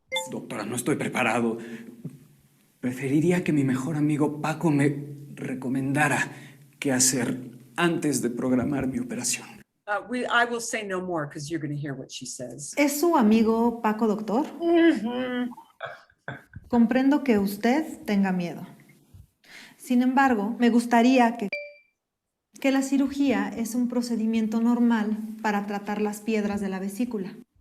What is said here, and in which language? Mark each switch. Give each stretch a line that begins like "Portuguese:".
Spanish: Doctora, no estoy preparado. Preferiría que mi mejor amigo Paco me recomendara qué hacer antes de programar mi operación.
English: I will say no more because you're going to hear what she says.
Spanish: ¿Es su amigo Paco doctor? Comprendo que usted tenga miedo. Sin embargo, me gustaría que la cirugía es un procedimiento normal para tratar las piedras de la vesícula.